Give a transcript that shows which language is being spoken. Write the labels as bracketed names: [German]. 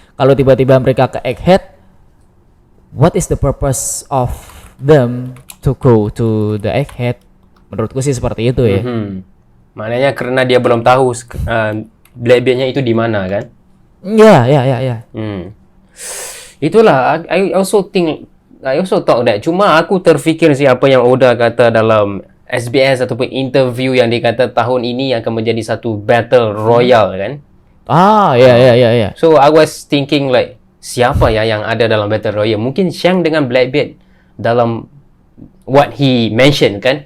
[Indonesian] Kalau tiba-tiba mereka ke Egghead, [English] what is the purpose of them to go to the Egghead? [Indonesian] Menurutku sih seperti itu ya. [Malay] Maknanya karena dia belum tahu Blackbeard-nya itu di mana kan? Ya. Itulah, [English] I also thought that. [Malay] Cuma aku terfikir siapa yang Oda kata dalam SBS ataupun interview yang dikata tahun ini akan menjadi satu battle royale kan? Ya. [English] So I was thinking like [Malay] siapa ya yang ada dalam battle royale? Mungkin Shanks dengan Blackbeard dalam [English] what he mentioned [Malay] kan?